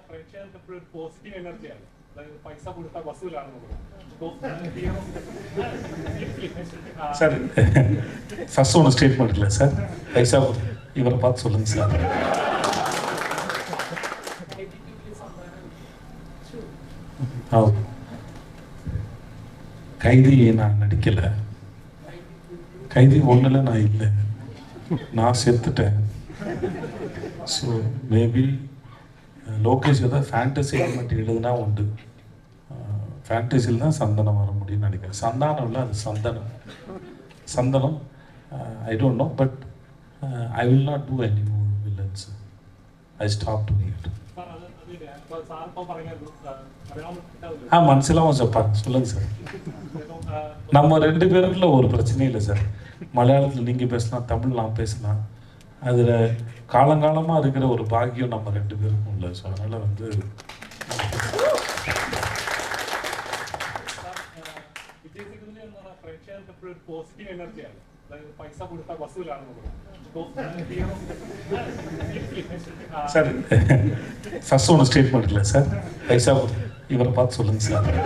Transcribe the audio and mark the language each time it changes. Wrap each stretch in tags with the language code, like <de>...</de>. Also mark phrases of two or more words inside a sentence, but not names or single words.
<ml>പ്രേക്ഷകർക്ക് എപ്പോഴും ഒരു</ml> <en>positive energy.</en> <ml>അതായത് പൈസ കൊടുത്താൽ വസൂലാണെന്ന്</ml> <ta>சார் ஃபர்ஸ்ட் ஒன்று ஸ்டேட்மெண்ட் இல்லை சார், பைசா இவரை பார்த்து சொல்லுங்க சார். கைதி நான் நடிக்கலை, கைதி ஒன்றில் நான் இல்லை, நான் செத்துட்டேன்.</ta> <en>so maybe</en> <ta>லோகேஷ் ஏதாவது</ta> <en>fantasy element</en> <ta>எழுதுனா உண்டு. ஃபேண்டசியில் தான் சந்தனம் வர முடியும்னு நினைக்கிறேன். சந்தானம் இல்லை, அது சந்தனம்.</ta> <en>Santhanam I don't know, but I will not do any more villains. I stop doing it.</en> <ta>மனசிலாவும் சார் சொல்லுங்கள் சார். நம்ம ரெண்டு பேருக்குள்ள ஒரு பிரச்சனையும் இல்லை சார். மலையாளத்தில் நீங்கள் பேசலாம், தமிழ் நான் பேசலாம். அதில் காலங்காலமாக இருக்கிற ஒரு பாக்கியம் நம்ம ரெண்டு பேருக்கும் இல்லை. ஸோ அதனால் வந்து சார் ஃபர்ஸ்ட் ஒன்று ஸ்டேட்மெண்ட் இல்லை சார், பைசா இவரை பார்த்து சொல்லுங்கள் சார்.</ta>